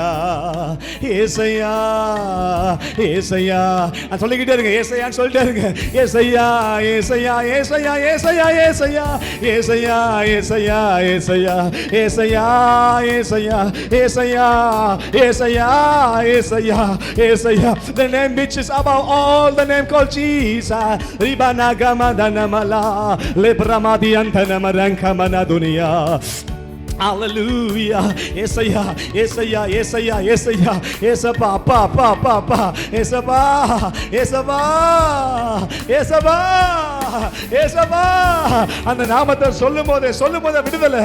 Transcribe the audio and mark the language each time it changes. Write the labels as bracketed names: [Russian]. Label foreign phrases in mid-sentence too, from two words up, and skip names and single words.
[Tamil] ஏசையா ஏசையா சொல்லிக்கிட்டே இருங்க. ஏசையான்னு சொல்லிட்டே இருங்க. ஏசையா ஏசையா ஏசையா ஏசையா ஏசையா ஏசையா ஏசையா ஏசையா ஏசையா ஏசையா ஏசையா ஏசையா ஏசையா ஏசையா. [English] The name which is above all the name called Jesus. Ribana gamadana mala lebramadi antana marankamana dunia. [Tamil] Hallelujah. ஏசையா ஏசையா ஏசையா ஏசையா ஏசப்பா அப்பா அப்பா அப்பா அப்பா ஏசப்பா ஏசப்பா ஏசப்பா ஏசப்பா. அந்த நாமத்தை சொல்லும் போதே விடுதலை.